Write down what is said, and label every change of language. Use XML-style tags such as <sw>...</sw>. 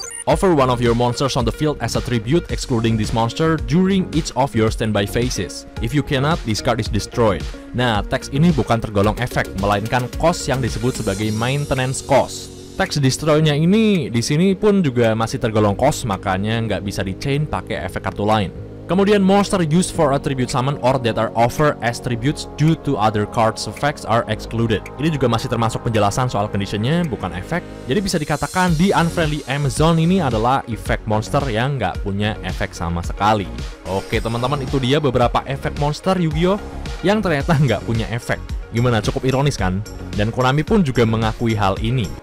<en>Offer one of your monsters on the field as a tribute excluding this monster during each of your standby phases. If you cannot, this card is destroyed.</en> <id>Nah, teks ini bukan tergolong efek, melainkan cost yang disebut sebagai maintenance cost. Teks destroy-nya ini di sini pun juga masih tergolong cost, makanya nggak bisa di-chain pakai efek kartu lain.</id> <en>Kemudian monster used for a tribute summon or that are offered as tributes due to other cards effects are excluded.</en> <id>Ini juga masih termasuk penjelasan soal conditionnya, bukan efek. Jadi bisa dikatakan di Unfriendly Amazon ini adalah efek monster yang nggak punya efek sama sekali. Oke teman-teman, itu dia beberapa efek monster Yu-Gi-Oh! Yang ternyata nggak punya efek. Gimana, cukup ironis kan? Dan Konami pun juga mengakui hal ini.</id>